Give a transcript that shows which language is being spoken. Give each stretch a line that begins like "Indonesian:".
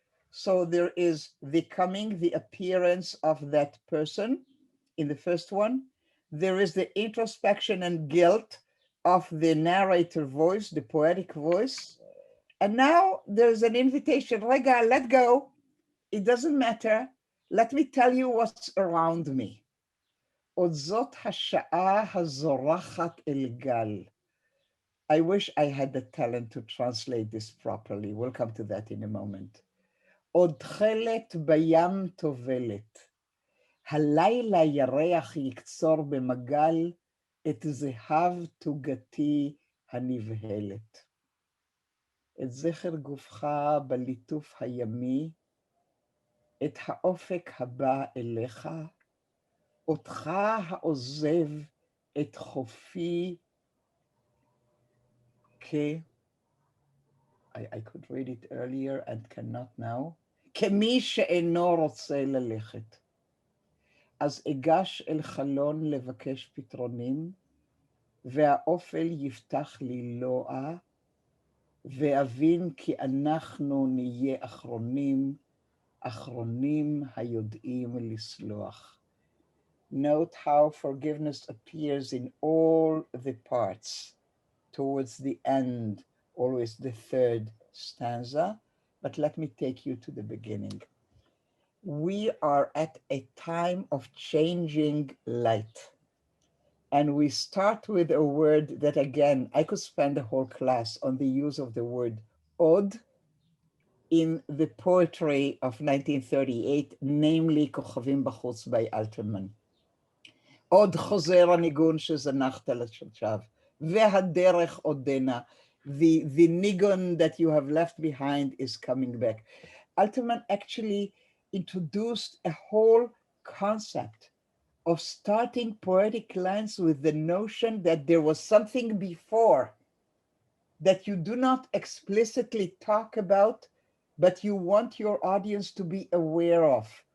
English: So there is the coming, the appearance of that person in the first one. There is the introspection and guilt of the narrator voice, the poetic voice. And now there's an invitation, Rega, let go. It doesn't matter. Let me tell you what's around me.
Hebrew: עוד זאת השעה הזורחת אל גל.
English: I wish I had the talent to translate this properly. We'll come to that in a moment.
Hebrew: עוד תכלת בים טובלת. הלילה ירח יקצור במגל את זהב תוגתי הנבהלת. את זכר גופך בליטוף הימי, את האופק הבא אליך, אותך העוזב את חופי
English: I could read it earlier and cannot now.
Hebrew: כמי שאינו רוצה ללכת. אז אגש אל חלון לבקש פתרונים, והאופל יפתח לי לועה, ואבין כי אנחנו נהיה אחרונים, אחרונים היודעים לסלוח.
English: Note how forgiveness appears in all the parts. Towards the end, always the third stanza, but let me take you to the beginning. We are at a time of changing light. And we start with a word that, again, I could spend a whole class on the use of the word od in the poetry of 1938, namely Kochavim Bachutz by Alterman.
Hebrew: עוד חוזר הניגון שזנחת לשווא, והדרך עודנה.
English: The nigun that you have left behind is coming back. Alterman actually introduced a whole concept of starting poetic lines with the notion that there was something before that you do not explicitly talk about, but you want your audience to be aware of.